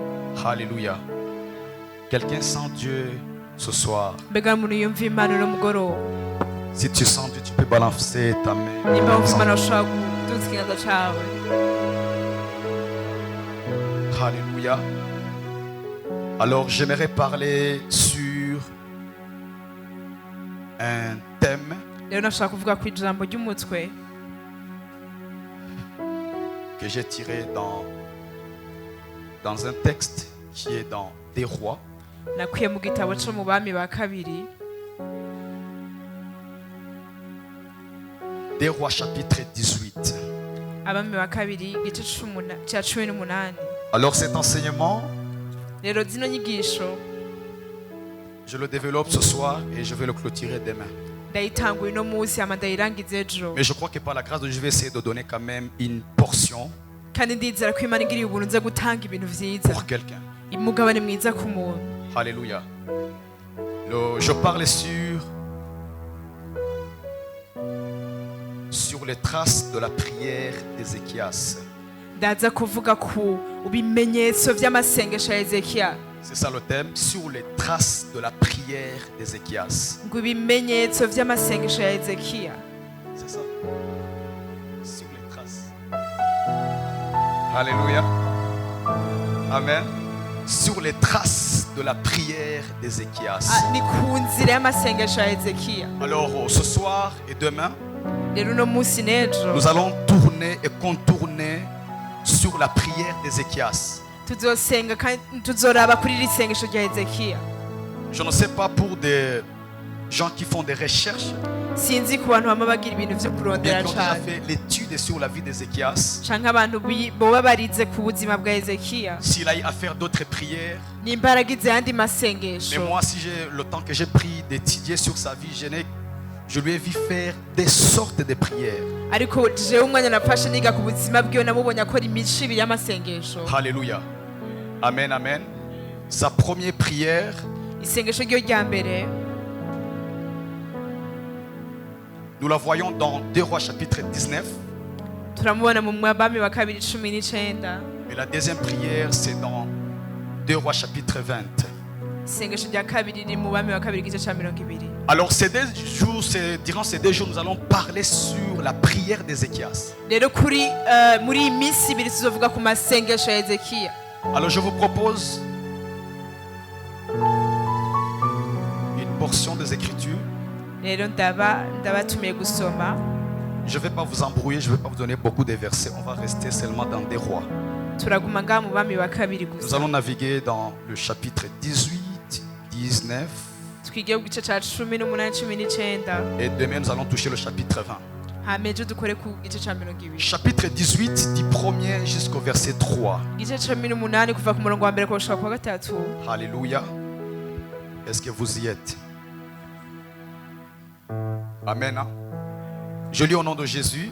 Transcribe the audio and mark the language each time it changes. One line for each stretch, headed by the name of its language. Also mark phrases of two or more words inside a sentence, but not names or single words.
French: Alléluia. Quelqu'un sent Dieu ce soir.
Rundi: Mbega umuntu yumva Imana uno mugoroba.
French: Si tu sens Dieu, tu peux balancer ta main.
Rundi: Nimba wumva Imana ushobora kuduza ikiganza cawe.
French: Alléluia. Alors j'aimerais parler sur un thème
Rundi: Rero nashaka kuvuga ku ijambo ry'umutwe
French: que j'ai tiré dans un texte qui est dans Des Rois.
Rundi: nakuye mu gitabo co mu bami ba kabiri.
French: Des Rois chapitre 18.
Rundi: Abami ba kabiri igice ca 18.
French: Alors cet enseignement,
Rundi: Rero zino nyigisho
French: je le développe ce soir et je vais le clôturer demain.
Rundi: ndayitanguye uno munsi hama ndayirangiza ejo.
French: Mais je crois que par la grâce de Dieu, je vais essayer de donner quand même une portion
Rundi: Kandi ndizera ko Imana igiriye ubuntu nza gutanga ibintu vyiza.
French: pour quelqu'un.
Rundi: Umugabane mwiza ku muntu.
French: Alléluia. Je parle sur les traces de la prière d'Ézéchias.
Rundi: Ndaza kuvuga ku bimenyetso vy'amasengesho ya Ezekiya.
French: C'est ça le thème, sur les traces de la prière d'Ézéchias.
Rundi: Ngo ibimenyetso vy'amasengesho ya Ezekiya.
French: C'est ça. Sur les traces. Alléluia. Amen. Sur les traces de la prière d'Ézéchias.
Rundi: Ni ku nzira y'amasengesho ya Ezekiya.
French: Alors ce soir et demain,
Rundi: Rero uno munsi n'ejo
French: nous allons tourner et contourner sur la prière d'Ézéchias.
Rundi: tuzosenga kandi tuzoraba kuri iri sengesho rya Ezekiya.
French: Je ne sais pas pour des gens qui font des recherches,
Rundi: Sinzi ku bantu bama bagira ibintu vyo
French: bien
Rundi: kurondera
French: qui ont déjà
Rundi: cane
French: fait l'étude sur la vie d'Ézéchias,
Rundi: canke abantu boba barize ku buzima bwa Ezekiya
French: s'il a eu à faire d'autres prières.
Rundi: nimba yaragize ayandi
French: Mais
Rundi: masengesho.
French: moi, si j'ai le temps que j'ai pris d'étudier sur sa vie, je lui ai vu faire des sortes de prières.
Rundi: Ariko jewe umwanya nafashe niga ku buzima bwiwe namubonye akora imico ibiri y'amasengesho.
French: Alléluia. Amen, amen. Sa première prière,
Rundi: Isengesho ryo rya mbere
French: nous la voyons dans 2 Rois chapitre 19.
Rundi: turamubona mu bami ba kabiri 19.
French: Et la deuxième prière, c'est dans 2 Rois chapitre 20.
Rundi: isengesho rya kabiri riri mu bami wa kabiri igice ca 20.
French: Alors durant ces 2 jours, nous allons parler sur la prière d'Ézéchias.
Rundi: Rero muri iyi minsi ibiri tuzovuga ku masengesho ya Ezekiya.
French: Alors je vous propose une portion des Écritures.
Rundi: Rero ndabatumiye gusoma.
French: Je ne vais pas vous embrouiller, je ne vais pas vous donner beaucoup de versets. On va rester seulement dans des rois.
Rundi: Turaguma ngaha mu bami wa kabiri
French: Nous
Rundi: gusa.
French: allons naviguer dans le chapitre 18, 19.
Rundi: Twige ku gice ca 18, 19.
French: Et demain, nous allons toucher le chapitre 20.
Rundi: hama ejo dukore ku gice ca 20.
French: Chapitre 18, du 1er jusqu'au verset 3.
Rundi: Igice ca 18 kuva ku murongo wa mbere kushika ku wa gatatu.
French: Alléluia. Est-ce que vous y êtes? Amen. Hein? Je lis au nom de Jésus.